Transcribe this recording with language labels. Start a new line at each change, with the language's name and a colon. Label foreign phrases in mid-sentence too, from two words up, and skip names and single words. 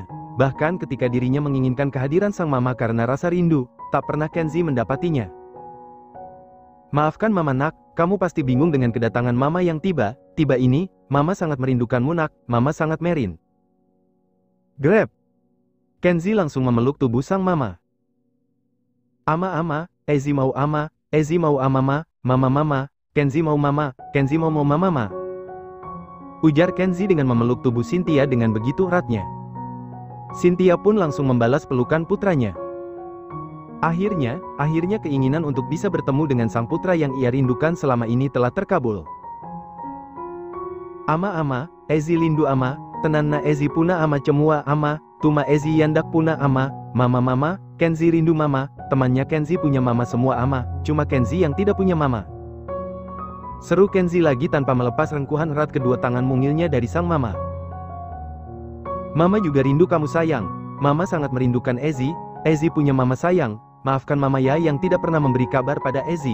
Indonesian: Bahkan ketika dirinya menginginkan kehadiran sang mama karena rasa rindu, tak pernah Kenzi mendapatinya. Maafkan mama nak, kamu pasti bingung dengan kedatangan mama yang tiba ini, mama sangat merindukanmu nak, mama sangat merin. Grab. Kenzi langsung memeluk tubuh sang mama. Ama, Ezi mau ama, Ezi mau amama, mama, Kenzi mau mama, Kenzi mau mama. Ujar Kenzi dengan memeluk tubuh Cynthia dengan begitu eratnya. Cynthia pun langsung membalas pelukan putranya. Akhirnya keinginan untuk bisa bertemu dengan sang putra yang ia rindukan selama ini telah terkabul. Ama, Ezi lindu ama, tenanna Ezi puna ama cemua ama, tuma Ezi yandak puna ama, mama, Kenzi rindu mama, temannya Kenzi punya mama semua ama, cuma Kenzi yang tidak punya mama. Seru Kenzi lagi tanpa melepas rengkuhan erat kedua tangan mungilnya dari sang mama. Mama juga rindu kamu sayang, mama sangat merindukan Ezi, Ezi punya mama sayang, maafkan mama ya yang tidak pernah memberi kabar pada Ezi.